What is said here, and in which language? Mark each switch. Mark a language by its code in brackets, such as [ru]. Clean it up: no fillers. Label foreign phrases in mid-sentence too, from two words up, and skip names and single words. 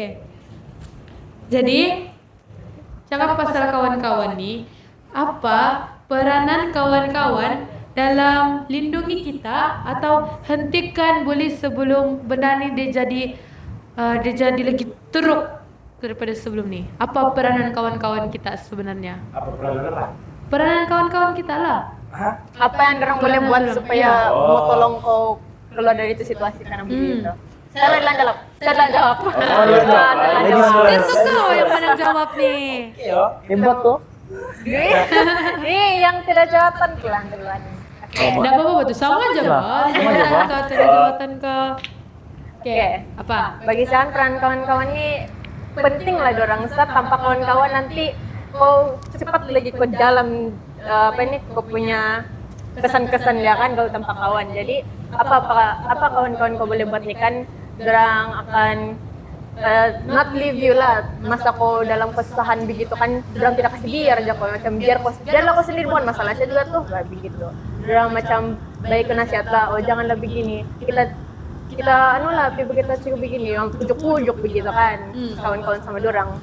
[ms] Jadi cakap pasal kawan-kawan nih, apa peranan kawan-kawan dalam lindungi kita atau hentikan bully sebelum benda ni dia jadi lagi teruk daripada sebelum ni? Apa peranan kawan-kawan kita sebenarnya? Apa peranan apa? Peranan kawan-kawan kita lah. Hah? Apa yang dorang boleh buat supaya mau tolong kau keluar dari itu situasi karena begitu. Saya telah jawab. Saya suka yang mana jawab nih. Hebat tuh. Nih yang tidak jawatan pulang duluan. Oke. Tidak apa-apa tuh, sama aja Bang. Sama aja, Bang. Kau tidak jawatan kau. Oke, apa? Bagi saya peran kawan-kawan ini penting lah dorang saat tanpa kawan-kawan nanti kau cepat lagi ke dalam kau punya kesan-kesan dia kan kalau tanpa kawan. Jadi apa kawan-kawan kau boleh buat nih kan dorang akan [en] not leave you [ms] lah masa kau dalam kesusahan begitu kan dorang tidak kasih biar aja kau macam biarlah kau sendiri bukan masalah saya juga tuh kayak begitu dorang macam baik nasihat lah janganlah begini kita anu lah begitu cukup begini yang pujuk-pujuk begitu kan kawan-kawan sama dorang.